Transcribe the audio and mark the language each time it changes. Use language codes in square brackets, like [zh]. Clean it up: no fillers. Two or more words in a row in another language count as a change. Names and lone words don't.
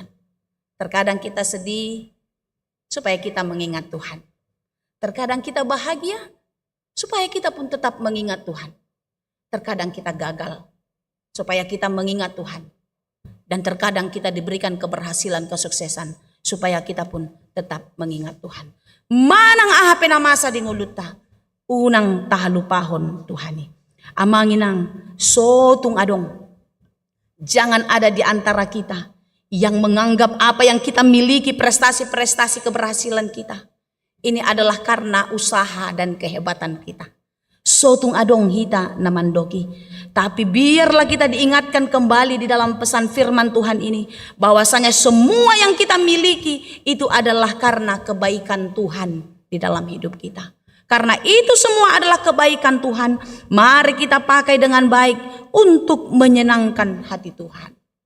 [id] Terkadang kita sedih supaya kita mengingat Tuhan. Terkadang kita bahagia supaya kita pun tetap mengingat Tuhan. Terkadang kita gagal supaya kita mengingat Tuhan. Dan terkadang kita diberikan keberhasilan, kesuksesan supaya kita pun tetap mengingat Tuhan. [bbc] Manang ahapena masa di nguluta, unang tahalupahon Tuhani. Amanginang sotung adong. [id] Jangan ada di antara kita yang menganggap apa yang kita miliki, prestasi-prestasi keberhasilan kita, ini adalah karena usaha dan kehebatan kita. [bbc] Sotung adong hita namandoki. [id] Tapi biarlah kita diingatkan kembali di dalam pesan firman Tuhan ini, bahwasanya semua yang kita miliki itu adalah karena kebaikan Tuhan di dalam hidup kita. Karena itu semua adalah kebaikan Tuhan, mari kita pakai dengan baik untuk menyenangkan hati Tuhan.